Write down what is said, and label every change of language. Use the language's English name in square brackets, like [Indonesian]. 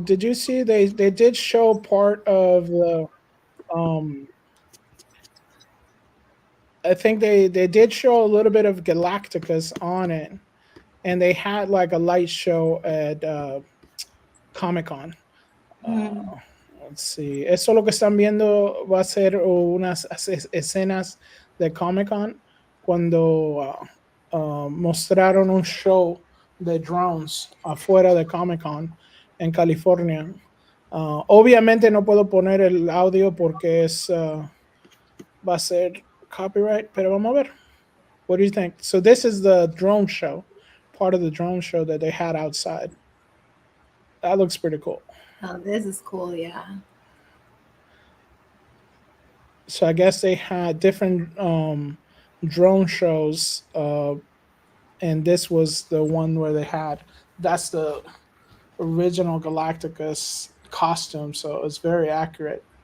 [English] Did you see they did show part of the I think they did show a little bit of Galacticus on it, and they had like a light show at Comic-Con. Let's see. [Spanish] Eso lo que están viendo va a ser unas escenas de Comic-Con cuando mostraron un show de drones afuera de Comic-Con en California. Obviamente no puedo poner el audio porque va a ser copyright, pero vamos a ver. [English] What do you think? So this is the drone show, part of the drone show that they had outside. That looks pretty cool. Oh, this is cool, yeah. So I guess they had different drone shows, and this was the one where they had, that's the original Galacticus costume, so it's very accurate.